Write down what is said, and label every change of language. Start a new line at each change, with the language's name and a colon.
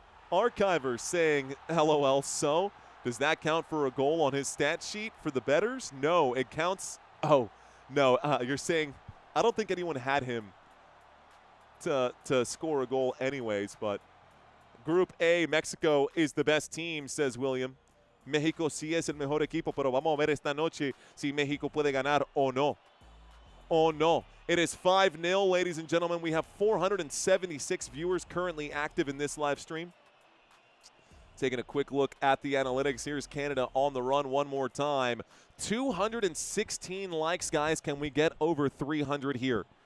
English: Archiver saying, LOL, so? Does that count for a goal on his stat sheet for the bettors? No, it counts. Oh, no, you're saying, I don't think anyone had him to score a goal anyways, but Group A, Mexico is the best team, says William.
Spanish: México sí es el mejor equipo, pero vamos a ver esta noche si México puede ganar o no.
English: Oh, no. It is 5-0, ladies and gentlemen. We have 476 viewers currently active in this live stream. Taking a quick look at the analytics. Here's Canada on the run one more time. 216 likes, guys. Can we get over 300 here?